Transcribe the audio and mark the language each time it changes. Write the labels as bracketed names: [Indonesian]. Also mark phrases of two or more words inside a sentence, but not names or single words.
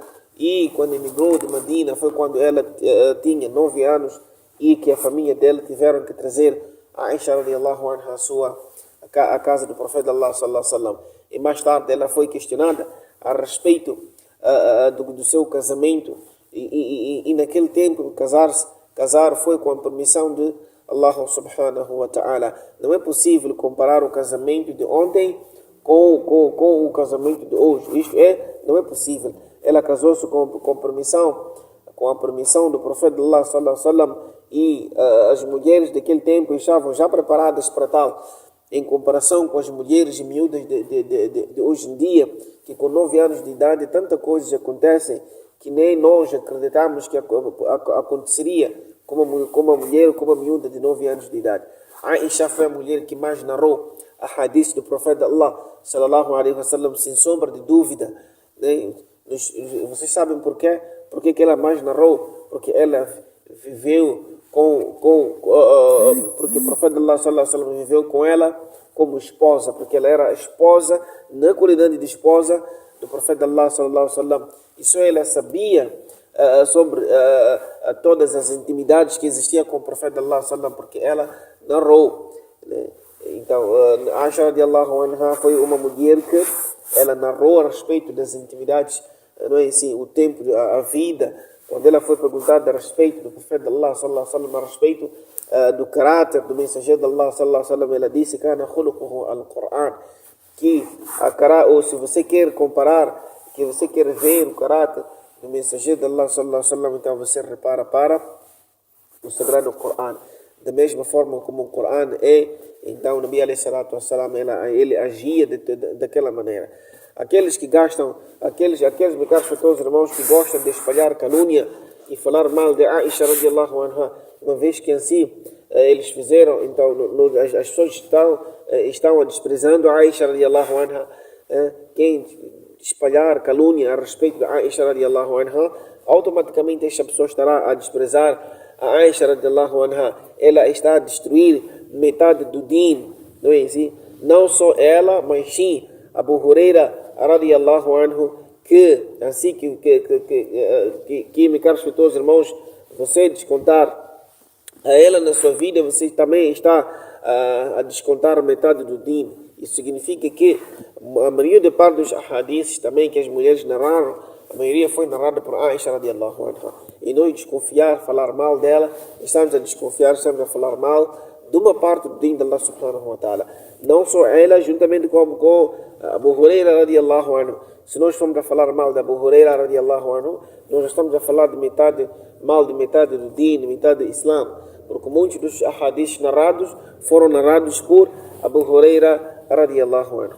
[Portuguese] E quando emigrou de Medina, foi quando ela tinha 9 anos, e que a família dela tiveram que trazer a Aisha [Arabic] رضي الله عنها [Portuguese] à casa do profeta Allah [Arabic] صلى الله عليه وسلم. [Portuguese] E mais tarde ela foi questionada a respeito do seu casamento, e naquele tempo casar foi com a permissão de Allah [Arabic] سبحانه وتعالى. [Portuguese] Não é possível comparar o casamento de ontem com o casamento de hoje. Isto não é possível. Ela casou-se com a permissão do profeta de Allah [Arabic] صلى الله عليه وسلم, [Portuguese] e as mulheres daquele tempo estavam já preparadas para tal, em comparação com as mulheres miúdas de hoje em dia, que com 9 anos de idade tantas coisas acontecem que nem nós acreditamos que aconteceria com uma mulher, com uma miúda de 9 anos de idade. Aisha foi a mulher que mais narrou a hadith do profeta Allah [Arabic] صلى الله عليه وسلم, [Portuguese] sem sombra de dúvida. Vocês sabem por quê? Porque que ela mais narrou? Porque ela viveu porque o profeta Allah [Arabic] صلى الله عليه وسلم [Portuguese] viveu com ela como esposa, porque ela era esposa, na qualidade de esposa do profeta Allah [Arabic] صلى الله عليه وسلم. [Portuguese] Isso ela sabia sobre todas as intimidades que existiam com o profeta Allah [Arabic] صلى الله عليه وسلم, [Portuguese] porque ela narrou, né? Então, Aisha [Arabic] رضي الله عنها [Portuguese] foi uma mulher que ela narrou a respeito das intimidades, não é assim, o tempo, a vida, quando ela foi perguntada a respeito do profeta de Allah, [Arabic] صلى الله عليه وسلم, [Portuguese] a respeito do caráter do mensageiro de Allah, [Arabic] صلى الله عليه وسلم, [Portuguese] ela disse, [Arabic] كان خلقه القرآن, [Portuguese] que ou se você quer comparar, que você quer ver o caráter do mensageiro de Allah, [Arabic] صلى الله عليه وسلم, [Portuguese] então você repara para o sagrado Coran. Da mesma forma como o Coran é, então o [Arabic] نبي عليه الصلاة والسلام, [Portuguese] ele agia daquela maneira. Aqueles que gastam, aqueles meus caros irmãos, que gostam de espalhar calúnia e falar mal de Aisha [Arabic] رضي الله عنها, [Portuguese] uma vez que assim eles fizeram, então as pessoas estão desprezando Aisha [Arabic] رضي الله عنها, [Portuguese] quem espalhar calúnia a respeito de Aisha [Arabic] رضي الله عنها, [Portuguese] automaticamente esta pessoa estará a desprezar a Aisha [Arabic] رضي الله عنها. [Portuguese] Ela está a destruir metade do din, não é assim? Não só ela, mas sim Abu Huraira [Arabic] رضي الله عنه, [Portuguese] que assim que meus caros irmãos, você descontar a ela na sua vida, você também está a descontar metade do din. Isso significa que a maioria de parte dos hadiths também que as mulheres narraram, a maioria foi narrada por Aisha [Arabic] رضي الله عنها. [Portuguese] E nós desconfiar, falar mal dela, estamos a desconfiar, estamos a falar mal de uma parte do din de Allah [Arabic] سبحانه وتعالى. [Portuguese] Não só ela, juntamente com Abu Huraira [Arabic] رضي الله عنه. [Portuguese] Se nós formos a falar mal de Abu Huraira [Arabic] رضي الله عنه, [Portuguese] nós estamos a falar mal de metade do din, de metade do Islã. Porque muitos dos hadiths narrados foram narrados por Abu Huraira [Arabic] رضي الله عنه.